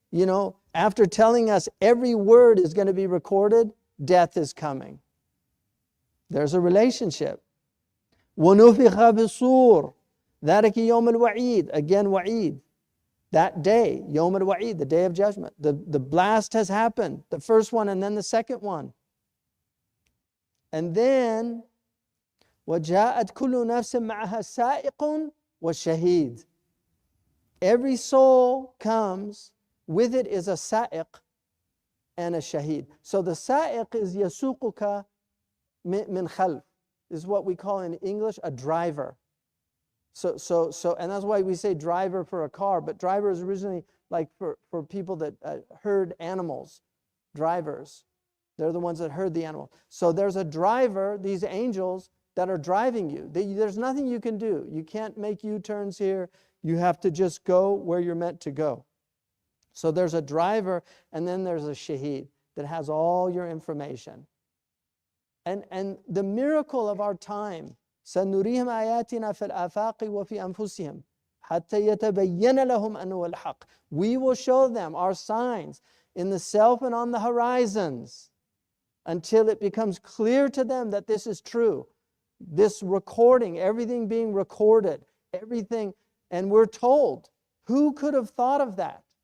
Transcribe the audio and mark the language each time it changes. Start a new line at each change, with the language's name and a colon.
English: You know, after telling us every word is going to be recorded, death is coming. There's a relationship.
Arabic: وَنُفِخَ بِالصُّورِ ذَلِكَ يَوْمُ الْوَعِيدِ.
English: Again, wa'id. That day, Yawm al-Wa'id, the day of judgment. The blast has happened. The first one and then the second one. And then,
Arabic: وَجَاءَتْ كُلُّ نَفْسٍ مَعَهَا سَائِقٌ وَشَهِيدٌ.
English: Every soul comes, with it is a sa'iq and a shaheed. So the sa'iq is yasuquka min khalf, is what we call in English a driver. So, and that's why we say driver for a car, but driver is originally like for people that herd animals, drivers. They're the ones that herd the animal. So there's a driver, these angels that are driving you. There's nothing you can do. You can't make U-turns here. You have to just go where you're meant to go. So there's a driver, and then there's a shaheed that has all your information. And the miracle of our time,
Arabic: سنريهم آياتنا في الآفاق وفي أنفسهم حتى يتبين لهم أنه الحق.
English: We will show them our signs in the self and on the horizons until it becomes clear to them that this is true. This recording, everything being recorded, everything, and we're told, who could have thought of that?